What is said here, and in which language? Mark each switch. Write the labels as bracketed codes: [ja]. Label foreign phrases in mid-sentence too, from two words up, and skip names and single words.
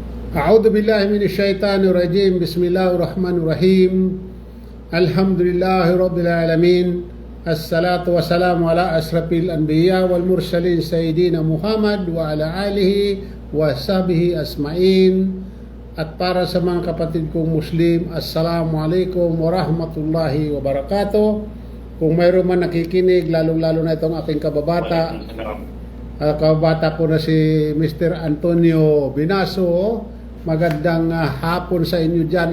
[ar] أعوذ بالله من الشيطان الرجيم. بسم الله الرحمن الرحيم. الحمد لله رب العالمين. والصلاة والسلام على أشرف الأنبياء والمرسلين سيدنا محمد وعلى آله وصحبه أجمعين. [tl] At para sa mga kapatid kong Muslim, [ar] السلام عليكم ورحمة الله وبركاته. [tl] Kung mayroon man nakikinig, lalong-lalo na itong aking kababata, kababata ko na si Mr. Antonio Binaso. Magandang hapon sa inyo dyan.